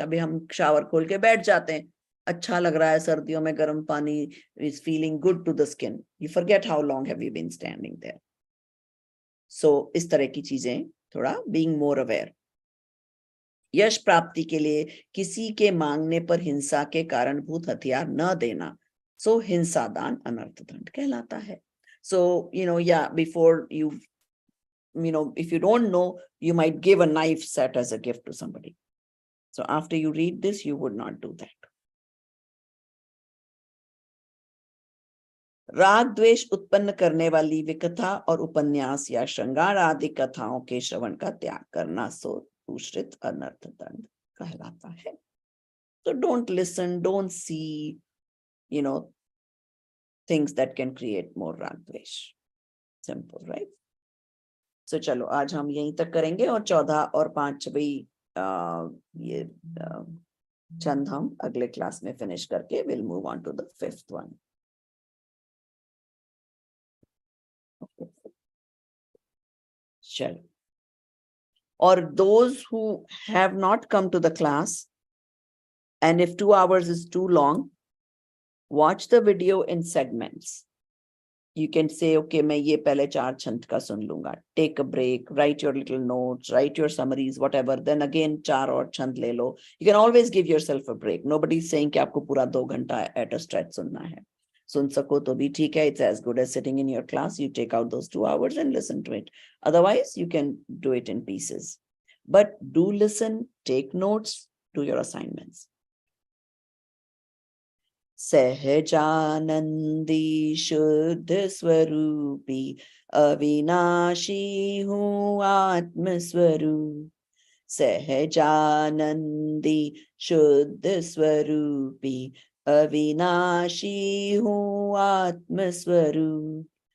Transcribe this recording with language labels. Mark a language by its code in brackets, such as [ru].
[hi] अभी हम शावर खोल के बैठ जाते हैं, अच्छा लग रहा है सर्दियों में गर्म पानी, [en] Is feeling good to the skin, you forget how long have you been standing there. [hi] सो इस तरह की चीजें, थोड़ा [en] Being more aware. [hi] यश प्राप्ति के लिए किसी के मांगने पर हिंसा के कारणभूत हथियार न देना, सो हिंसा दान अनर्थ दंड कहलाता है। [en] So before you if you don't know, you might give a knife set as a gift to somebody. So after you read this, you would not do that. [hi] राग द्वेष उत्पन्न करने वाली विकथा और उपन्यास या श्रृंगार आदि कथाओं के श्रवण का त्याग करना, सो दूषित अनर्थ दंड कहलाता है। [en] So don't listen, don't see, things that can create more rag dvesh. Simple, right? [hi] So चलो आज हम यहीं तक करेंगे और 14 और 5 ये छंद हम अगले क्लास में फिनिश करके [en] we'll move on to the 5th one. चलो, or those who have not come to the class, and if 2 hours is too long, watch the video in segments. You can say, okay, [hi] मैं ये पहले 4 छंद का सुन लूंगा. [en] Take a break, write your little notes, write your summaries, whatever. Then again [hi] 4 और छंद ले लो. [en] You can always give yourself a break. Nobody is saying [hi] कि आपको पूरा 2 घंटा [en] at a stretch [hi] सुनना है. सुन सको तो भी ठीक है. [en] It's as good as sitting in your class. You take out those 2 hours and listen to it. Otherwise, you can do it in pieces. But do listen, take notes, do your assignments. [hi] सहजानंदी शुद्ध स्वरूपी अविनाशी हूँ आत्म स्वरूप। सहजानंदी शुद्ध स्वरूपी अविनाशी हूँ आत्म स्वरूप।